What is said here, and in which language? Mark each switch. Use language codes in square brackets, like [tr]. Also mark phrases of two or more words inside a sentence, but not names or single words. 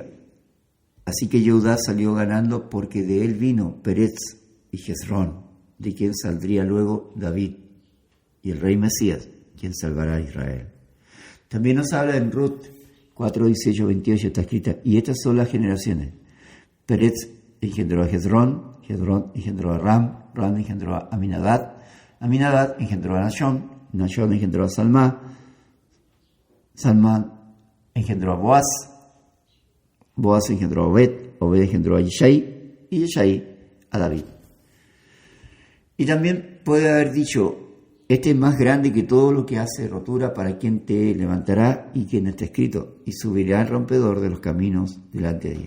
[es] Así que Judá salió ganando porque de él vino Peretz y Jezrón, de quien saldría luego David y el Rey Mesías, quien salvará a Israel. También nos habla en Ruth 4, 18, 28, está escrita, y estas son las generaciones. Peretz engendró a Jezrón, Jezrón engendró a Ram, Ram engendró a Aminadab, Aminadab engendró a Nashón, Nashón engendró a Salmá, Salmán engendró a Boaz, Boaz engendró a Obed, Obed engendró a Yeshai, y Yeshai a David. Y también puede haber dicho, este es más grande que todo lo que hace rotura, para quien te levantará, y quien está escrito, y subirá al rompedor de los caminos delante de él.